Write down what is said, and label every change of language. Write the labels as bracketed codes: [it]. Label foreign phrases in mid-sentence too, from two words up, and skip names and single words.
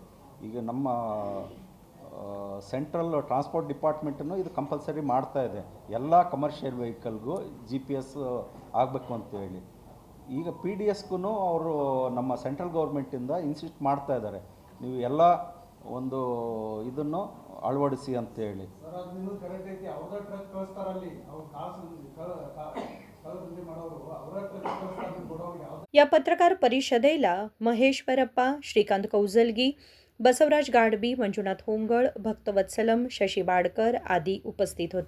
[kn] ಈಗ ನಮ್ಮ [en] central transport [kn] ಡಿಪಾರ್ಟ್ಮೆಂಟನ್ನು ಇದು ಕಂಪಲ್ಸರಿ ಮಾಡ್ತಾ ಇದೆ, ಎಲ್ಲ ಕಮರ್ಷಿಯಲ್ ವೆಹಿಕಲ್ಗೂ GPS ಆಗಬೇಕು ಅಂತೇಳಿ. ಈಗ PDSಗೂ ಅವರು ನಮ್ಮ ಸೆಂಟ್ರಲ್ ಗೌರ್ಮೆಂಟಿಂದ ಇನ್ಸಿಸ್ಟ್ ಮಾಡ್ತಾ ಇದ್ದಾರೆ, ನೀವು ಎಲ್ಲ ಒಂದು ಇದನ್ನು ಅಳವಡಿಸಿ ಅಂತೇಳಿ. [mr] या पत्रकार परिषदेला महेश्वरप्पा, श्रीकांत कौजलगी, बसवराज गाडबी, मंजुनाथ होंगळ, भक्तवत्सलम, शशी बाडकर आदी उपस्थित होते.